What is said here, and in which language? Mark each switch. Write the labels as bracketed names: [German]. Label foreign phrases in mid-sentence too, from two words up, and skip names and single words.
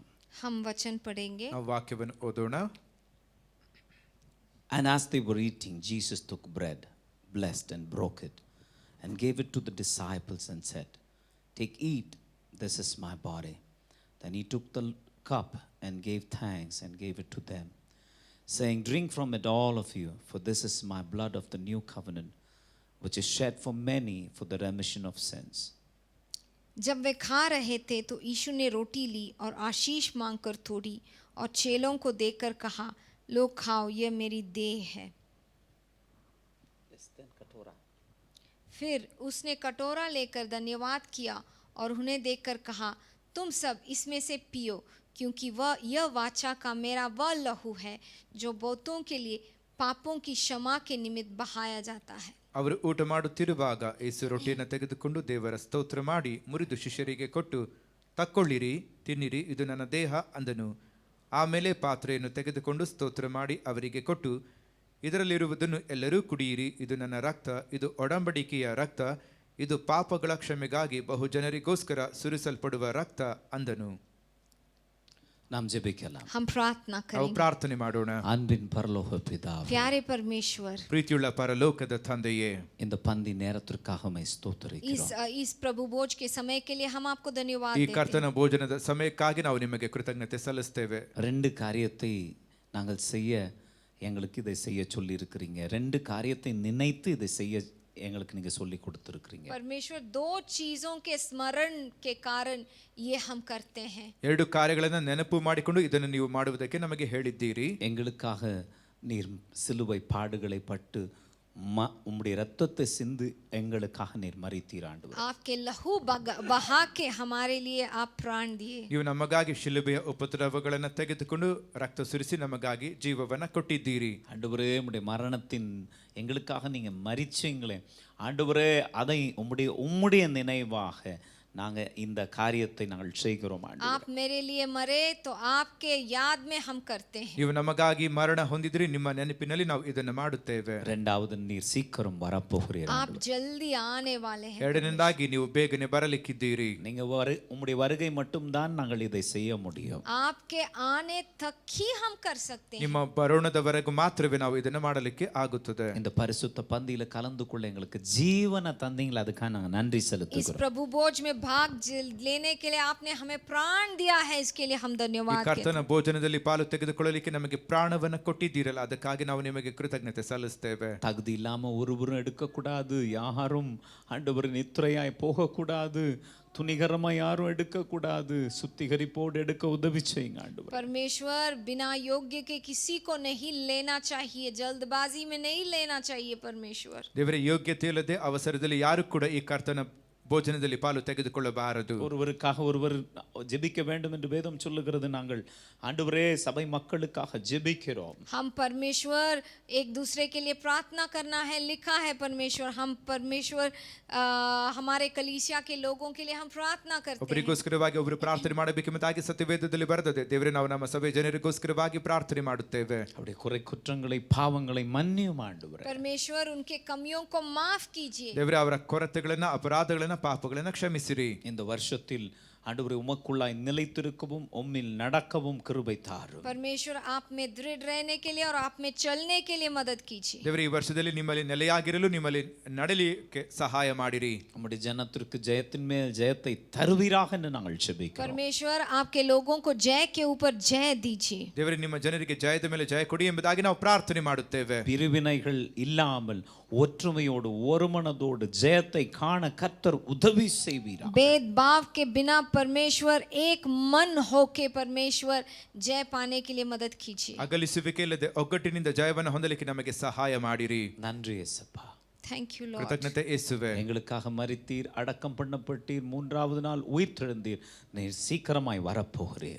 [Hindi] हम वचन पढ़ेंगे. [Kannada] ನಾವು ವಾಕ್ಯವನ್ನು ಓದೋಣ. [English] And as they were eating, Jesus took bread, blessed and broke it, and gave it to the disciples and said, "Take, eat, this is my body." Then he took the cup and gave thanks and gave it to them, saying, "Drink from it, all of you, for this is my blood of the new covenant, which is shed for many for the remission of sins." [Hindi] जब वे खा रहे थे तो यीशु ने रोटी ली और आशीष मांगकर तोड़ी और चेलों को देकर कहा, लो खाओ, यह मेरी देह है. फिर उसने कटोरा लेकर धन्यवाद किया और उन्हें देकर कहा, तुम सब इसमें से पियो, क्योंकि यह वाचा का मेरा वह लहू है जो बहुतों के लिए पापों की क्षमा के निमित्त बहाया जाता है. [Kannada] ಅವರು ಊಟ ಮಾಡುತ್ತಿರುವಾಗ ಯೇಸು ರೊಟ್ಟಿಯನ್ನು ತೆಗೆದುಕೊಂಡು ದೇವರ ಸ್ತೋತ್ರ ಮಾಡಿ ಮುರಿದು ಶಿಷ್ಯರಿಗೆ ಕೊಟ್ಟು, ತಕ್ಕೊಳ್ಳಿರಿ, ತಿನ್ನಿರಿ, ಇದು ನನ್ನ ದೇಹ ಅಂದನು. ಆಮೇಲೆ ಪಾತ್ರೆಯನ್ನು ತೆಗೆದುಕೊಂಡು ಸ್ತೋತ್ರ ಮಾಡಿ ಅವರಿಗೆ ಕೊಟ್ಟು, ಇದರಲ್ಲಿರುವುದನ್ನು ಎಲ್ಲರೂ ಕುಡಿಯಿರಿ, ಇದು ನನ್ನ ರಕ್ತ, ಇದು ಒಡಂಬಡಿಕೆಯ ರಕ್ತ, ಇದು ಪಾಪಗಳ ಕ್ಷಮೆಗಾಗಿ ಬಹುಜನರಿಗೋಸ್ಕರ ಸುರಿಸಲ್ಪಡುವ ರಕ್ತ ಅಂದನು. [Tamil] நாம் ஜெபிக்கலாம். [Hindi] हम प्रार्थना [Kannada] ನಾವು [Hindi] करेंगे. [Kannada] ಪ್ರಾರ್ಥನೆ ಮಾಡೋಣ. [Tamil] அன்பின் பரலோக பிதாவே, [Hindi] प्यारे परमेश्वर, [Kannada] ಪ್ರೀತಿಯುಳ್ಳ ಪರಲೋಕದ ತಂದೆಯೇ, [Tamil] இந்த பந்தி நேரத்திற்காக உம்மை ஸ்தோத்திரிக்கிறோம். [Hindi] इस प्रभु भोज के समय के लिए हम आपको धन्यवाद [Kannada] ಈ [Hindi] देते हैं. [Kannada] ಕರ್ತನ ಭೋಜನದ ಸಮಯಕ್ಕಾಗಿ ನಾವು ನಿಮಗೆ ಕೃತಜ್ಞತೆ ಸಲ್ಲಿಸ್ತೇವೆ. [Tamil] ரெண்டு காரியத்தை நாங்கள் செய்ய எங்களுக்கு இதை செய்ய சொல்லி இருக்கிறீங்க. ரெண்டு காரியத்தை நினைத்து இதை செய்ய எங்களுக்கு நீங்க சொல்லி கொடுத்துருக்கிறீங்க. [Hindi] परमेश्वर दो चीजों के स्मरण के कारण ये हम करते हैं. [Kannada] ಎರಡು ಕಾರ್ಯಗಳನ್ನು ನೆನಪು ಮಾಡಿಕೊಂಡು ಇದನ್ನು ನೀವು ಮಾಡುವುದಕ್ಕೆ ನಮಗೆ ಹೇಳಿದ್ದೀರಿ. [Tamil] எங்களுக்காக நீர் சிலுவை பாடுகளை பட்டு உம்முடைய ரத்தத்தை சிந்து எங்களுக்காக நீர் மரித்தீர் ஆண்டவரே. [Hindi] आपके लहू बहा के हमारे लिए आप प्राण दिए. [Kannada] ನೀವು ನಮಗಾಗಿ ಶಿಲುಬೆಯ ಉಪದ್ರವಗಳನ್ನು ತೆಗೆದುಕೊಂಡು ರಕ್ತ ಸುರಿಸಿ ನಮಗಾಗಿ ಜೀವವನ್ನು ಕೊಟ್ಟಿದ್ದೀರಿ. [Tamil] ஆண்டவரே, உம்முடைய மரணத்தின் எங்களுக்காக நீங்க மரிச்சீங்களே ஆண்டவரே, அதை உம்முடைய நினைவாக நாங்க இந்த காரியத்தை நாங்கள் செய்கிறோம் ஆண்டவரே. [Hindi] आप मेरे लिए मरे तो आपके याद में हम करते हैं। [Kannada] ನೀವು ನಮಗಾಗಿ ಮರಣ ಹೊಂದಿದ್ರಿ, ನಿಮ್ಮ ನೆನಪಿನಲ್ಲಿ ನಾವು ಇದನ್ನು ಮಾಡುತ್ತೇವೆ. [Tamil] இரண்டாவது நீர் சீக்கிரம் வரப்போகிறீர் [Hindi] आप [Tamil] ஆண்டவரே. [Hindi] जल्दी आने वाले हैं। [Kannada] ಎರಡನೇದಾಗಿ ನೀವು ಬೇಗನೆ ಬರಲಿಕ್ಕಿದ್ದೀರಿ. [Tamil] நீங்க உம்முடைய வருகை மட்டும்தான் நாங்கள் இதை செய்ய முடியும். [Hindi] आपके आने तक ही हम कर सकते हैं। [Kannada] ನಿಮ್ಮ ಬರೋಣದವರೆಗೂ ಮಾತ್ರವೇ ನಾವು ಇದನ್ನು ಮಾಡಲಿಕ್ಕೆ ಆಗುತ್ತದೆ. [Tamil] இந்த பரிசுத்த பந்தியில கலந்து கொள்ள எங்களுக்கு ஜீவனை தந்தீங்களா, அதுக்காக நாங்கள் நன்றி [Hindi] इस [Tamil] செலுத்துகிறோம். [Hindi] प्रभु भोज में भाग लेने के लिए आपने हमें प्राण दिया है, इसके लिए हम [Kannada] ಈ [Hindi] धन्यवाद कहते [Kannada] ಕರ್ತನ ಭೋಜನದಲ್ಲಿ ಪಾಲು ತೆಗೆದುಕೊಳ್ಳಲಿಕ್ಕೆ ನಮಗೆ ಪ್ರಾಣವನ್ನು ಕೊಟ್ಟಿದ್ದೀರಲ್ಲ, ಅದಕ್ಕಾಗಿ ನಾವು ನಿಮಗೆ ಕೃತಜ್ಞತೆ ಸಲ್ಲಿಸ್ತೇವೆ. [Tamil] தகுதி இல்லாம ஒருவரும் எடுக்கக்கூடாது, யாரும் ஆண்டவர் நித்திரையாய் போகக்கூடாது, துணிகரமா யாரும் எடுக்கக்கூடாது, சுத்திகரிப்போடு எடுக்க உதவி செய்யுங்க ஆண்டவர். [Hindi] परमेश्वर बिना योग्य के किसी को नहीं लेना चाहिए, जल्दबाजी में नहीं लेना चाहिए परमेश्वर। [Kannada] ದೇವರೇ, ಯೋಗ್ಯತೆ ಇಲ್ಲದೆ ಅವಸರದಲ್ಲಿ ಯಾರು ಕೂಡ ಈ ಕರ್ತನ ಭೋಜನದಲ್ಲಿ ಪಾಲು ತೆಗೆದುಕೊಳ್ಳಬಾರದು. [Tamil] ஒருவருக்காக ஒருவர் ஜெபிக்க வேண்டும் என்று வேதம் சொல்லுகிறது. நாங்கள் ஆண்டவரே சபை மக்களுக்காக ஜெபிக்கிறோம். [Hindi] हम परमेश्वर एक दूसरे के लिए प्रार्थना करना है, लिखा है परमेश्वर। हम परमेश्वर हमारे कलीसिया के लोगों के लिए हम प्रार्थना करते हैं। [Kannada] ಒಬ್ಬರಿಗೋಸ್ಕರವಾಗಿ ಒಬ್ಬರು ಪ್ರಾರ್ಥನೆ ಮಾಡಬೇಕೆಂಬುದಾಗಿ ಸತ್ಯವೇದದಲ್ಲಿ ಬರೆದಿದೆ. ದೇವರೇ, ನಾವು ನಮ್ಮ ಸಭೆ ಜನರಿಗೋಸ್ಕರವಾಗಿ ಪ್ರಾರ್ಥನೆ ಮಾಡುತ್ತೇವೆ. [Tamil] அவருடைய குறை குற்றங்களை பாவங்களை மன்னியும் ஆண்டவரே. [Hindi] परमेश्वर उनके कमियों को माफ कीजिए। [Kannada] ದೇವರೇ, ಅವರ ಕೊರತೆಗಳನ್ನ, ಅಪರಾಧಗಳನ್ನ, ಪಾಪಗಳನ್ನ ಕ್ಷಮಿಸಿರಿ. [Tamil] இந்த வருஷத்தில் ஆண்டவரே உமக்குள்ளாய் நிலைத்திருக்கவும் உம்மில் நடக்கவும் கிருபை தாரும். [Hindi] परमेश्वर आप में दृढ़ रहने के लिए और आप में चलने के लिए मदद कीजिए। [Kannada] ದೇವರೇ, ಈ ವರ್ಷದಲ್ಲಿ ನಿಮ್ಮಲ್ಲಿ ನೆಲೆಯಾಗಿರಲು, ನಿಮ್ಮಲ್ಲಿ ನಡೆಯಲಿಕ್ಕೆ ಸಹಾಯ ಮಾಡಿರಿ. [Tamil] நம்முடைய ஜனத்திற்கு ஜெயத்தின் மேல் ஜெயத்தை தருவீராக என்று நாங்கள் ஜெபிக்கிறோம். [Hindi] परमेश्वर आपके लोगों को जय के ऊपर जय दीजिए। [Kannada] ದೇವರೇ, ನಿಮ್ಮ ಜನರಿಗೆ ಜಯದ ಮೇಲೆ ಜಯ ಕೊಡಿ ಎಂಬುದಾಗಿ ನಾವು ಪ್ರಾರ್ಥನೆ ಮಾಡುತ್ತೇವೆ. [Tamil] பிரிவினைகள் இல்லாமல் ஒற்றுமையோடு ஒருமனதோடு ஜெயத்தை காண கர்த்தர் உதவி செய்வீராக. [Hindi] भेदभाव के बिना परमेश्वर एक मन होके परमेश्वर जय पाने के लिए मदद कीजिए। [Kannada] ಅಗಲಿಸುವಿಕೆ ಇಲ್ಲದೆ ಒಗ್ಗಟ್ಟಿನಿಂದ ಜಯವನ್ನು ಹೊಂದಲಿಕ್ಕೆ ನಮಗೆ ಸಹಾಯ ಮಾಡಿರಿ. [Tamil] நன்றி இயேசுப்பா. [English] Thank you Lord. [Kannada] ಕೃತಜ್ಞತೆ ಯೇಸುವೆ. [Tamil] எங்களுக்காக மரித்தீர், அடக்கம் பண்ணப்பட்டீர், மூன்றாவது நாள் உயிர்த்தெழுந்தீர், நீர் சீக்கிரமாய் வரப்போகிறீர்.